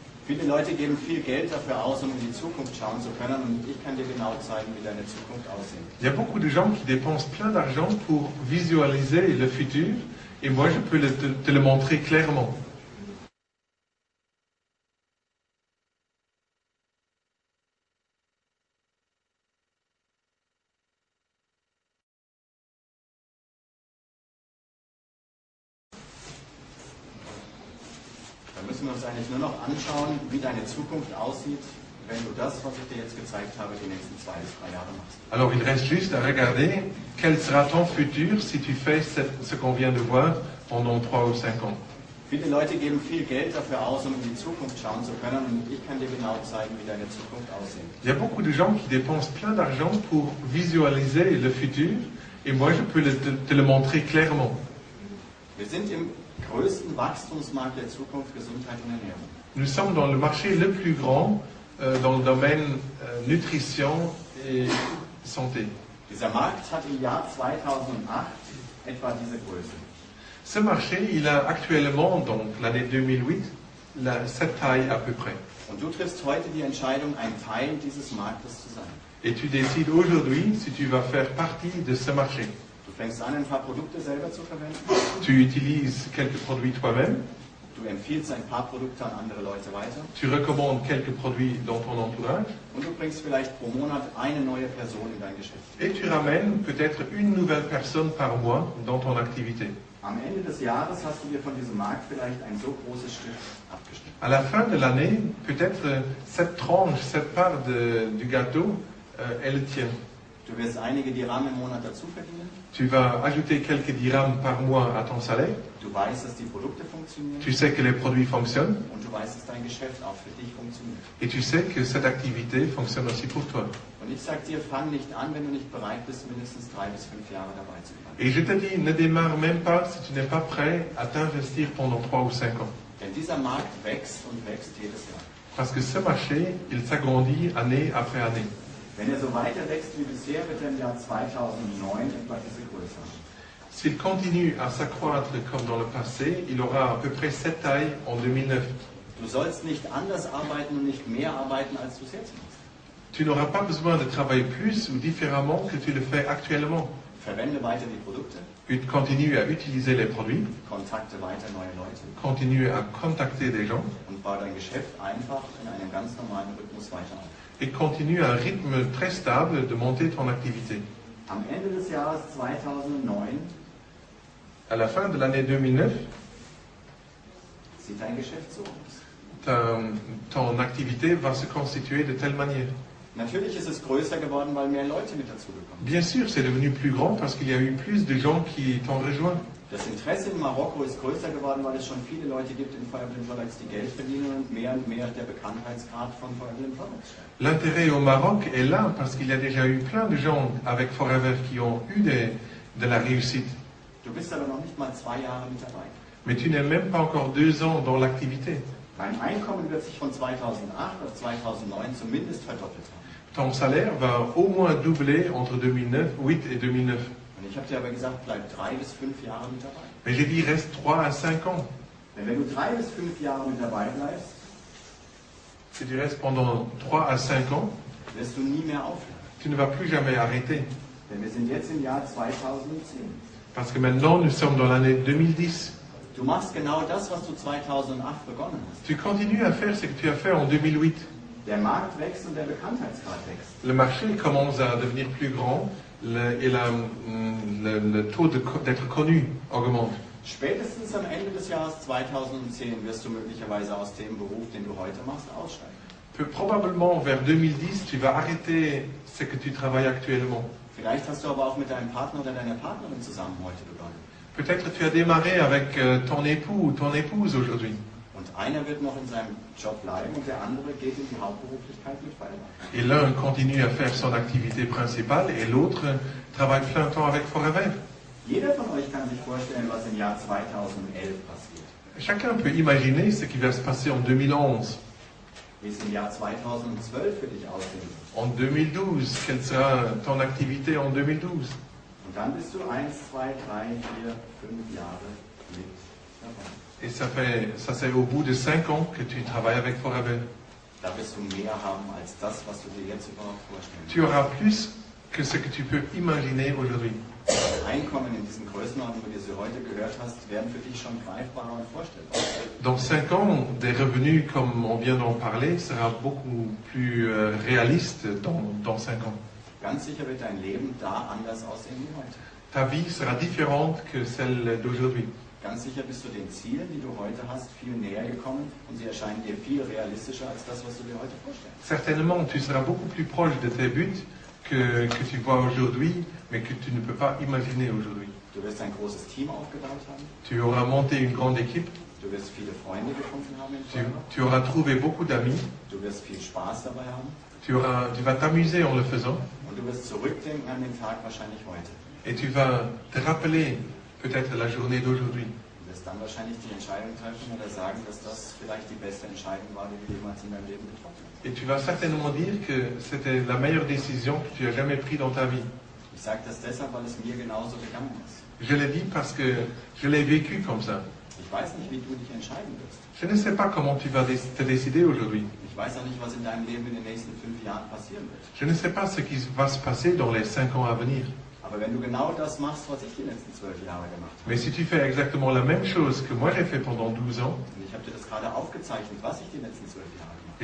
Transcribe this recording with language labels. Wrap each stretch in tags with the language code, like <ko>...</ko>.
<de>Viele Leute geben viel Geld dafür aus, um in die Zukunft schauen zu können, und ich kann dir genau zeigen, wie deine Zukunft aussieht.</de> <fr>Il y a beaucoup de gens qui dépensent plein d'argent pour visualiser le futur et moi je peux te le montrer clairement.</fr> <de>Da müssen wir uns eigentlich nur noch anschauen, wie deine Zukunft aussieht, wenn du das, was ich dir jetzt gezeigt habe, die nächsten 2 bis 3 Jahre machst.</de> <fr>Alors il reste juste à regarder quel sera ton futur si tu fais ce qu'on vient de voir pendant 3 ou 5 ans.</fr> <de>Viele Leute geben viel Geld dafür aus, um in die Zukunft schauen zu können, und ich kann dir genau zeigen, wie deine Zukunft aussieht.</de> <fr>Il y a beaucoup de gens qui dépensent plein d'argent pour visualiser le futur et moi je peux te le montrer clairement.</fr> <de>Wir sind im größten Wachstumsmarkt der Zukunft, Gesundheit und Ernährung.</de> <fr>Nous sommes dans le marché le plus grand dans le domaine nutrition et santé.</fr> <de>Dieser Markt hat im Jahr 2008 etwa diese Größe.</de> <fr>Ce marché, il a actuellement, donc l'année 2008, cette taille à peu près.</fr> <de>Und du triffst heute die Entscheidung, ein Teil dieses Marktes zu sein.</de> <fr>Et tu décides aujourd'hui si tu vas faire partie de ce marché.</fr> <de>Du fängst an, ein paar Produkte selber zu verwenden.</de> <fr>Tu utilises quelques produits toi-même.</fr> <de>Du empfiehlst ein paar Produkte an andere Leute weiter.</de> <fr>Tu recommandes quelques produits dans ton entourage.</fr> <de>Und du bringst vielleicht pro Monat eine neue Person in dein Geschäft.</de> <fr>Et tu ramènes peut-être une nouvelle personne par mois dans ton activité.</fr> <de>Am Ende des Jahres hast du dir von diesem Markt vielleicht ein so großes Stück abgeschnitten.</de> <fr>À la fin de l'année, peut-être cette tranche, cette part du gâteau, elle tient.</fr> <de>Du wirst einige Dirham im Monat dazu verdienen.</de> <fr>Tu vas ajouter quelques dirhams par mois à ton salaire.</fr> <de>Du weißt, dass die Produkte funktionieren.</de> <fr>Tu sais que les produits fonctionnent.</fr> <de>Und du weißt, dass dein Geschäft auch für dich funktioniert.</de> <fr>Et tu sais que cette activité fonctionne aussi pour toi.</fr> <de>Und ich sage dir, fang nicht an, wenn du nicht bereit bist, mindestens 3 bis 5 Jahre dabei zu bleiben.</de> <fr>Et je te dis, ne démarre même pas si tu n'es pas prêt à t'investir pendant 3 ou 5 ans.</fr> <de>Denn dieser Markt wächst und wächst jedes Jahr.</de> <fr>Parce que ce marché, il s'agrandit année après année.</fr> <de>Wenn er so weiter wächst wie bisher, wird er im Jahr 2009 etwa diese Größe haben.</de> <fr>S'il continue à s'accroître comme dans le passé, il aura à peu près cette taille en 2009.</fr> <de>Du sollst nicht anders arbeiten und nicht mehr arbeiten, als du es jetzt machst.</de> <fr>Tu n'auras pas besoin de travailler plus ou différemment que tu le fais actuellement.</fr> <de>Verwende weiter die Produkte,</de> <fr>Tu continues à utiliser les produits,</fr> <de>kontakte weiter neue Leute</de> <fr>continue à contacter des gens</fr> <de>und baue dein Geschäft einfach in einem ganz normalen Rhythmus weiter auf.</de> <fr>et continue à un rythme très stable de monter ton activité.</fr> <de>Am Ende des Jahres 2009</de> <fr>À la fin de l'année 2009,</fr> <de>sieht dein Geschäft so aus.</de> <fr>ton activité va se constituer de telle manière.</fr> <de>Natürlich ist es größer geworden, weil mehr Leute mit dazugekommen</de> <fr>Bien sûr, c'est devenu plus grand parce qu'il y a eu plus de gens qui t'ont rejoint.</fr> <de>sind. Das Interesse in Marokko ist größer geworden, weil es schon viele Leute gibt in Fire Emblem Products, die Geld verdienen und mehr der Bekanntheitsgrad von Fire Emblem Products steigt.</de> <fr>L'intérêt au Maroc est là parce qu'il y a déjà eu plein de gens avec Forever qui ont eu de la réussite.</fr> <de>Du bist aber noch nicht mal 2 Jahre mit dabei.</de> <fr>Mais tu n'es même pas encore 2 ans dans l'activité.</fr> <de>Dein Einkommen wird sich von 2008 auf 2009 zumindest verdoppelt haben.</de> <fr>Ton salaire va au moins doubler entre 2008 et 2009.</fr> <de>Und ich habe dir aber gesagt, bleib 3 bis 5 Jahre mit dabei.</de> <fr>Mais j'ai dit, reste 3 à 5 ans.</fr> <de>Denn wenn du 3 bis 5 Jahre mit dabei bleibst,</de> <fr>Si tu restes pendant 3 à 5 ans,</fr> <de>wirst du nie mehr aufhören.</de> <fr>tu ne vas plus jamais arrêter.</fr> <de>Denn wir sind jetzt im Jahr 2010.</de> <fr>Parce que maintenant, nous sommes dans l'année 2010.</fr> <de>Du machst genau das, was du 2008 begonnen hast.</de> <fr>Tu continues à faire ce que tu as fait en 2008.</fr> <de>Der Markt wächst und der Bekanntheitsgrad wächst.</de> <fr>Le marché commence à devenir plus grand et le taux d'être connu augmente.</fr> <de>Spätestens am Ende des Jahres 2010 wirst du möglicherweise aus dem Beruf, den du heute machst, aussteigen.</de> <fr>Probablement vers 2010, tu vas arrêter ce que tu travailles actuellement.</fr> <de>Vielleicht hast du aber auch mit deinem Partner oder deiner Partnerin zusammen heute begonnen.</de> <fr>Peut-être tu as démarré avec ton époux ou ton épouse aujourd'hui.</fr> <de>Und einer wird noch in seinem Job bleiben und der andere geht in die Hauptberuflichkeit mit Fire Emblem.</de> <fr>Et l'un continue à faire son activité principale et l'autre travaille plein temps avec Forever.</fr> <de>Jeder von euch kann sich vorstellen, was im Jahr 2011 passiert.</de> <fr>Chacun peut imaginer ce qui va se passer en 2011,</fr> <de>Wie es im Jahr 2012 für dich aussehen wird.</de> <fr>en 2012, quelle sera ton activité en 2012.</fr> <de>Und dann bist du 1, 2, 3, 4, 5 Jahre mit dabei.</de> <fr>Et ça c'est au bout de 5 ans que tu travailles avec Forever.</fr> <de>Da wirst du mehr haben als das, was du dir jetzt überhaupt vorstellen</de> <fr>Tu auras plus que ce que tu peux imaginer aujourd'hui.</fr> <de>kannst. Einkommen in diesen Größenordnungen, wie du sie heute gehört hast, werden für dich schon greifbarer und vorstellbar.</de> <fr>Dans 5 ans, des revenus, comme on vient d'en parler, sera beaucoup plus réaliste dans 5 ans.</fr> <de>Ganz sicher wird dein Leben da anders aussehen wie heute.</de> <fr>Ta vie sera différente que celle d'aujourd'hui.</fr> <de>Ganz sicher bist du den Zielen, die du heute hast, viel näher gekommen und sie erscheinen dir viel realistischer als das, was du dir heute vorstellst.</de> <fr>Certainement, tu seras beaucoup plus proche de tes buts que tu vois aujourd'hui, mais que tu ne peux pas imaginer aujourd'hui.</fr> <de>Du wirst ein großes Team aufgebaut haben,</de> <fr>Tu auras monté une grande équipe,</fr> <de>du wirst viele Freunde gefunden haben in Fire,</de> <fr>tu auras trouvé beaucoup d'amis,</fr> <de>du wirst viel Spaß dabei haben</de> <fr>tu vas t'amuser en le faisant,</fr> <de>und du wirst zurückdenken an den Tag wahrscheinlich heute.</de> <fr>et tu vas te rappeler peut-être la journée d'aujourd'hui.</fr> <de>Du wirst dann wahrscheinlich die Entscheidung treffen oder sagen, dass das vielleicht die beste Entscheidung war, die du jemals in deinem Leben getroffen hast.</de> <fr>Et tu vas certainement dire que c'était la meilleure décision que tu as jamais prise dans ta vie.</fr> <de>Ich sage das deshalb, weil es mir genauso gegangen ist.</de> <fr>Je l'ai dit parce que je l'ai vécu comme ça.</fr> <de>Ich weiß nicht, wie du dich entscheiden wirst.</de> <fr>Je ne sais pas comment tu vas te décider aujourd'hui.</fr> <de>Ich weiß auch nicht, was in deinem Leben in den nächsten 5 Jahren passieren wird.</de> <fr>Je ne sais pas ce qui va se passer dans les 5 ans à venir.</fr> <de>Aber wenn du genau das machst, was ich die letzten 12 Jahre gemacht habe,</de> <fr>Mais si tu fais exactement la même chose que moi j'ai fait pendant 12 ans,</fr> <de>und ich habe dir das gerade aufgezeichnet, was ich die letzten 12 Jahre gemacht habe,</de>